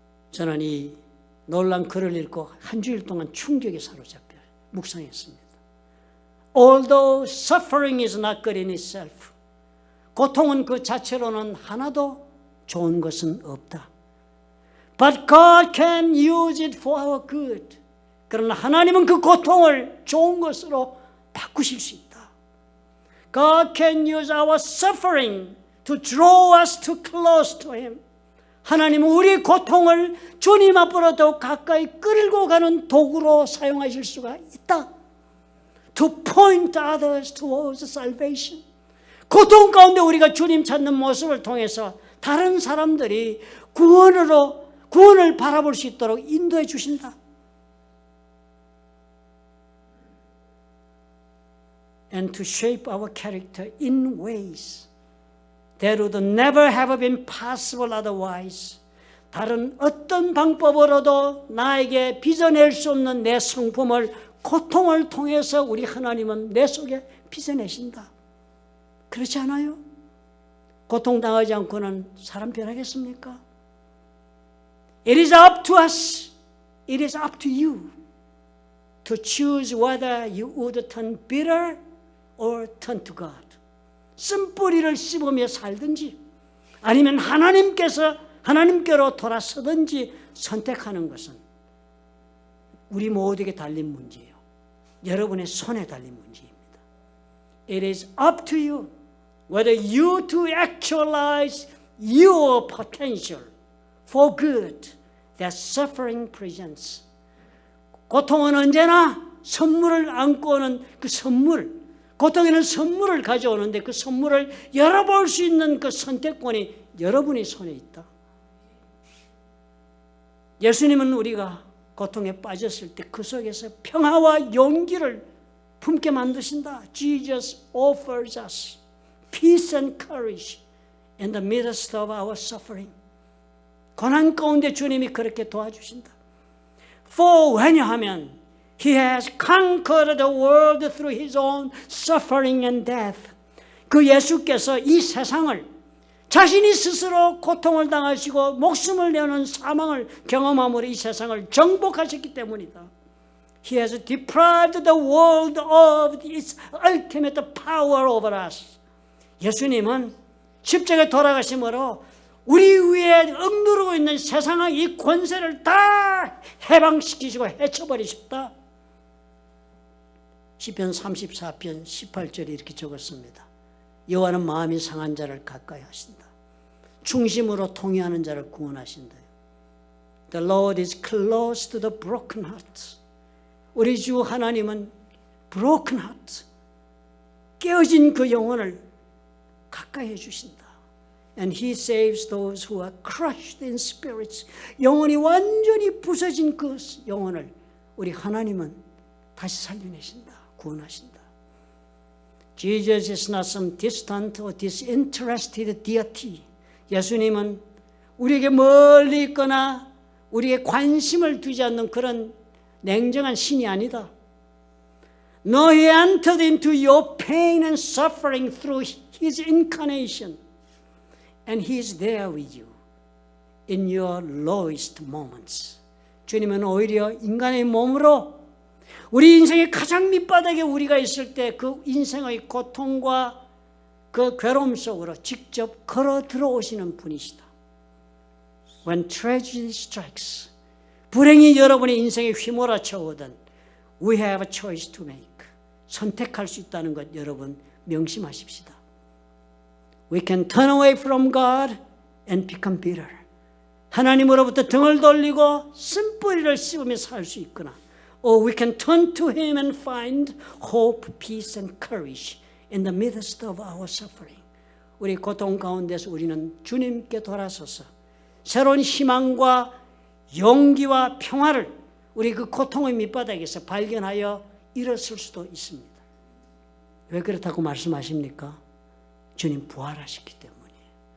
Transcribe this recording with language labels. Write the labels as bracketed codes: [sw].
[ko] 저는 이 놀란 글을 읽고 한 주일 동안 충격에 사로잡혀 묵상했습니다. [en] Although suffering is not good in itself, [ko] 고통은 그 자체로는 하나도 좋은 것은 없다. [en] But God can use it for our good. [ko] 그러나 하나님은 그 고통을 좋은 것으로 바꾸실 수 있다. [en] God can use our suffering to draw us too close to Him. [ko] 하나님은 우리의 고통을 주님 앞으로 더 가까이 끌고 가는 도구로 사용하실 수가 있다. [en] To point others towards salvation. [ko] 고통 가운데 우리가 주님 찾는 모습을 통해서 다른 사람들이 구원을 바라볼 수 있도록 인도해 주신다. [en] And to shape our character in ways that would never have been possible otherwise. [ko] 다른 어떤 방법으로도 나에게 빚어낼 수 없는 내 성품을 고통을 통해서 우리 하나님은 내 속에 빚어내신다. 그렇지 않아요? 고통당하지 않고는 사람 변하겠습니까? [en] It is up to us. It is up to you to choose whether you would turn bitter or turn to God. [ko] 쓴뿌리를 씹으며 살든지 아니면 하나님께로 돌아서든지 선택하는 것은 우리 모두에게 달린 문제예요. 여러분의 손에 달린 문제입니다. [en] It is up to you whether you to actualize your potential for good that suffering presents. [ko] 고통은 언제나 선물을 안고 오는 그 선물, 고통에는 선물을 가져오는데 그 선물을 열어볼 수 있는 그 선택권이 여러분의 손에 있다. 예수님은 우리가 고통에 빠졌을 때 그 속에서 평화와 용기를 품게 만드신다. [en] Jesus offers us peace and courage in the midst of our suffering. [ko] 고난 가운데 주님이 그렇게 도와주신다. [en] For [ko] 왜냐하면 [en] He has conquered the world through His own suffering and death. [ko] 그 예수께서 이 세상을 자신이 스스로 고통을 당하시고 목숨을 내는 사망을 경험함으로 이 세상을 정복하셨기 때문이다. [en] He has deprived the world of its ultimate power over us. [ko] 예수님은 십자가에 돌아가심으로 우리 위에 억누르고 있는 세상의 이 권세를 다 해방시키시고 해쳐버리셨다. 시편 34편 18절에 이렇게 적었습니다. 여호와는 마음이 상한 자를 가까이 하신다. 중심으로 통회하는 자를 구원하신다. [en] The Lord is close to the broken heart. [ko] 우리 주 하나님은 [en] broken heart, [ko] 깨어진 그 영혼을 가까이 해주신다. [en] And He saves those who are crushed in spirits. [ko] 영혼이 완전히 부서진 그 영혼을 우리 하나님은 다시 살려내신다. 구원하신다. [en] Jesus is not some distant or disinterested deity. [ko] 예수님은 우리에게 멀리 있거나 우리에게 관심을 두지 않는 그런 냉정한 신이 아니다. [en] No, He entered into your pain and suffering through His incarnation. And He is there with you in your lowest moments. [ko] 주님은 오히려 인간의 몸으로 우리 인생의 가장 밑바닥에 우리가 있을 때 그 인생의 고통과 그 괴로움 속으로 직접 걸어 들어오시는 분이시다. [en] When tragedy strikes, [ko] 불행이 여러분의 인생에 휘몰아쳐 오든 [en] we have a choice to make. [ko] 선택할 수 있다는 것 여러분 명심하십시다. [en] We can turn away from God and become bitter. [ko] 하나님으로부터 등을 돌리고 쓴뿌리를 씹으며 살 수 있거나 [en] or we can turn to Him and find hope, peace and courage in the midst of our suffering. [ko] 우리 고통 가운데서 우리는 주님께 돌아서서 새로운 희망과 용기와 평화를 우리 그 고통의 밑바닥에서 발견하여 일었을 수도 있습니다. 왜 그렇다고 말씀하십니까? 주님 부활하셨기 때문이에요.